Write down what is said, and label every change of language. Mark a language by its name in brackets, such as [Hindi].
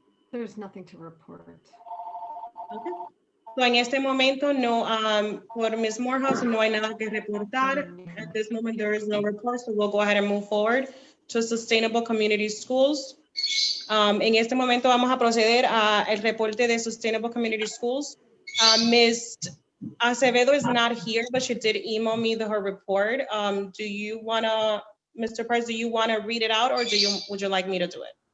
[English] There's nothing to report. Okay. So, [Spanish] en este momento, no, por Ms. Morehouse, no hay nada que reportar. [English] At this moment, there is no report, so we'll go ahead and move forward to Sustainable Community Schools. [Spanish] En este momento vamos a proceder a el reporte de Sustainable Community Schools. [English] Ms. Acevedo is not here, but she did email me her report. Do you wanna, Mr. Price, do you wanna read it out, or would you like me to do it?